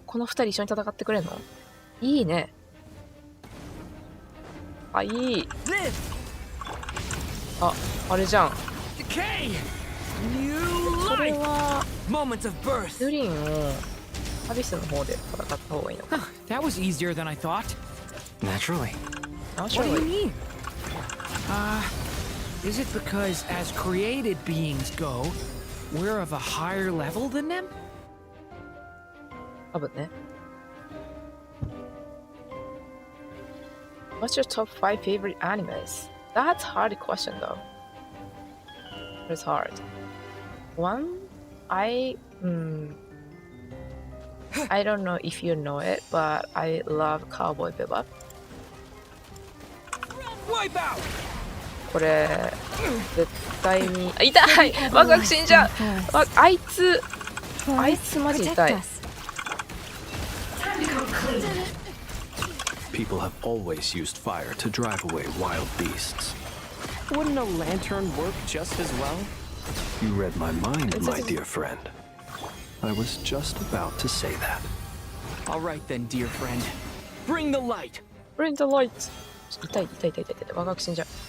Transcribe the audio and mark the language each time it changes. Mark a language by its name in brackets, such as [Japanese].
[Japanese] この2人一緒に戦ってくれんの？いいね。あ、いい。あ、あれじゃん。それはユリンをアビスの方で戦った方がいいのか。 [English] That was easier than I thought. Naturally. What do you mean? Is it because as created beings go, we're of a higher level than them? [Japanese] 多分ね。 [English] What's your top 5 favorite animes? That's a hard question though. It's hard. One, I don't know if you know it, but I love Cowboy Bebop. [Japanese] これ絶対に痛いワクワク死んじゃうあいつあいつマジ痛い。 [English] People have always used fire to drive away wild beasts. Wouldn't a lantern work just as well? You read my mind, my dear friend. I was just about to say that. All right then, dear friend. Bring the light. Bring the light. [Japanese] 痛い痛い痛い痛い痛い。ワクワク死んじゃう。